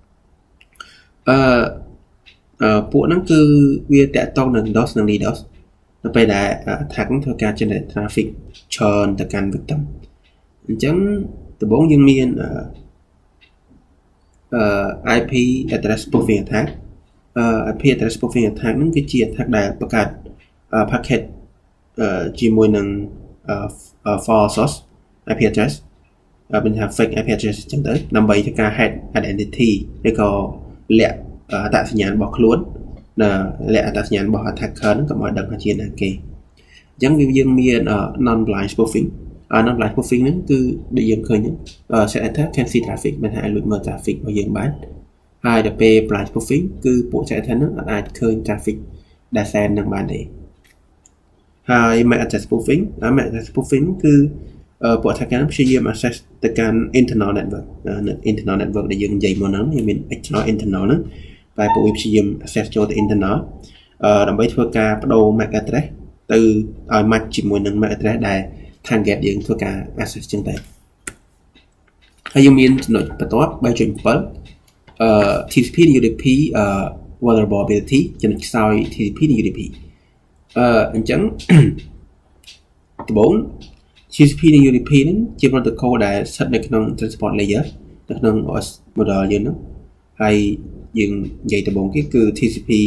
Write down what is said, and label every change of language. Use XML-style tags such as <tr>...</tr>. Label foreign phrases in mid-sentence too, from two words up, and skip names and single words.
<km>ពួកហ្នឹងគឺវាតាក់ទងនឹង DOS និង DDoS នៅពេលដែល attack ហ្នឹងធ្វើការ</km> <en>generate traffic</en> <km>ច្រើនទៅកាន់ victim អញ្ចឹងដំបូងយើងមាន</km> <en>IP address spoofing attack IP address spoofing attack</en> <km>ហ្នឹងគឺជា attack ដែលបង្កើត packet ជាមួយនឹង</km> <en>false source IP address</en> <km>បញ្ហា</km> <en>fake IP address</en> <km>អញ្ចឹងទៅដើម្បីធ្វើ ការ</km> <en>hack identity</en> <km>ឬក៏លាក់អត្តសញ្ញាណរបស់ខ្លួនលាក់អត្តសញ្ញាណរបស់ attacker ហ្នឹងកុំឲ្យដឹងថាជាណាគេអញ្ចឹងយើងមាន</km> <en>non blind spoofing non blind spoofing</en> <km>ហ្នឹងគឺដូចយើងឃើញហ្នឹង</km> <en>set attack can see traffic</en> <km>មានថាឲ្យលួចមើល traffic របស់យើងបានហើយដល់ពេល</km> <en>blind spoofing</en> <km>គឺពួក set attack ហ្នឹងអាចឃើញ traffic ដែល send នឹងបានទេហើយ</km> <en>MAC address spoofing MAC address spoofing</en> <km>គឺពួក attacker ព្យាយាម access ទៅកាន់</km> <en>internal network internal network</en> <km>ដែលយើងនិយាយមុនហ្នឹងមាន</km> <en>external internal</en> <km>ហ្នឹងតែ ពួកវាព្យាយាម access ចូលទៅ internal ដើម្បីធ្វើការបដូរ</km> <en>MAC address</en> <km>ទៅឲ្យ match ជាមួយ នឹង</km> <en>MAC address</en> <km>ដែល target យើងធ្វើការ access ចឹងទៅហើយយើងមានចំណុចបន្ទាប់ 3.7 TCP និង</km> <en>UDP vulnerability</en> <km>ចំណុចខ្សោយ TCP និង UDP អញ្ចឹងដំបូង TCP និង UDP ហ្នឹងជា protocol ដែលស្ថិតនៅក្នុង</km> <en>transport layer</en> <km>នៅក្នុង</km> <en>OS model</en> <km>យើងហ្នឹងហើយយើងនិយាយដំបូងគេគឺ TCP</km>